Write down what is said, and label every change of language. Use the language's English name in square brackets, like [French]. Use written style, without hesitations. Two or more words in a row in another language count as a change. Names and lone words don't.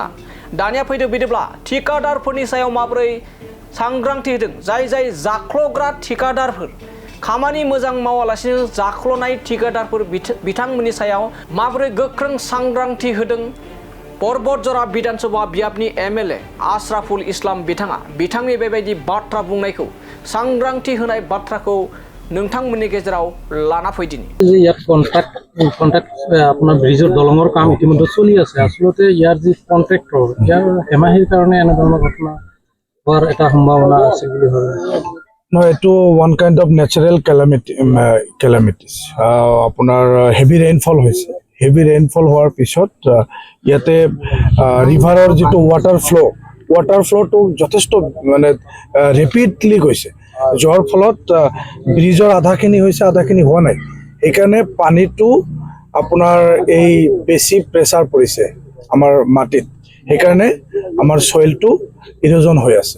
[Bodo] दानिया फैदो बिदिब्ला ठिकादारफोरनि सायाव माबोरै सांग्रांथि होदों जाय जाख्लग्रा ठिकादारफोर खामानि मोजां मावालासिनो जाख्लनाय ठिकादारफोर बिथांमोननि सायाव माबोरै गोख्रों सांग्रांथि होदों पर्बतजरा विधानसभा बियाबनि एमएलए आशराफुल इस्लाम बिथाङा बिथांनि बेबायदि बाथ्रा बुंनायखौ सांग्रांथि होनाय बाथ्राखौ नोंथांमोननि गेजेराव लाना फैदिनि। [Assamese] ইয়াত কন্ট্রাক্ট আপনার ব্রিজৰ দলঙৰ কাম ইতিমধ্যে চলি আছে আসলতে ইয়াৰ যি কন্ট্রাক্টৰ ইয়াৰ হেমাহিৰ কাৰণে এনে ধৰণৰ ঘটনা হোৱাৰ এটা সম্ভাৱনা আছে বুলি ভাবে। No, এইটো [English] one kind of natural calamities [Assamese] আপোনাৰ [English] heavy rainfall [Assamese] হৈছে [English] heavy rainfall [Assamese] হোৱাৰ পিছত ইয়াতে ৰিভাৰৰ যিটো [English] water flow [Assamese] যথেষ্ট মানে ৰেপিডলি গৈছে যাৰ ফলত ব্ৰিজৰ আধাখিনি হৈছে আধাখিনি হোৱা নাই সেইকাৰণে পানীটো আপোনাৰ এই বেছি প্ৰেছাৰ পৰিছে আমাৰ মাটিত সেইকাৰণে আমাৰ সয়েলটো ইৰোজন হৈ আছে।